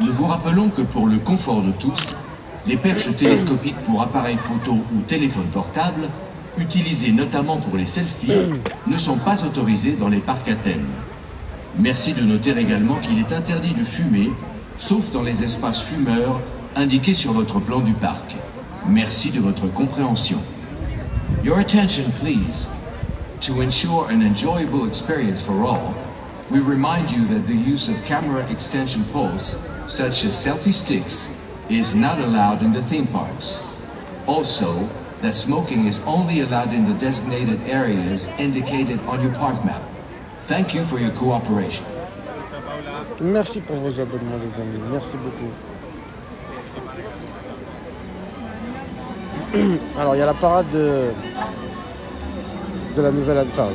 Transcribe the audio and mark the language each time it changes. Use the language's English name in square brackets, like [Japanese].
[French] Nous vous rappelons que pour le confort de tous, les perches télescopiques pour appareils photo ou téléphone portable, utilisées notamment pour les selfies, ne sont pas autorisées dans les parcs à thème. Merci de noter également qu'il est interdit de fumer, sauf dans les espaces fumeurs indiqués sur votre plan du parc. Merci de votre compréhension. [English] Your attention, please. To ensure an enjoyable experience for all, we remind you that the use of camera extension poles, such as selfie sticks, is not allowed in the theme parks. Also, that smoking is only allowed in the designated areas indicated on your park map. Thank you for your cooperation. [French] Merci pour vos abonnements, les amis. Merci beaucoup. Alors, il y a la parade de la nouvelle année.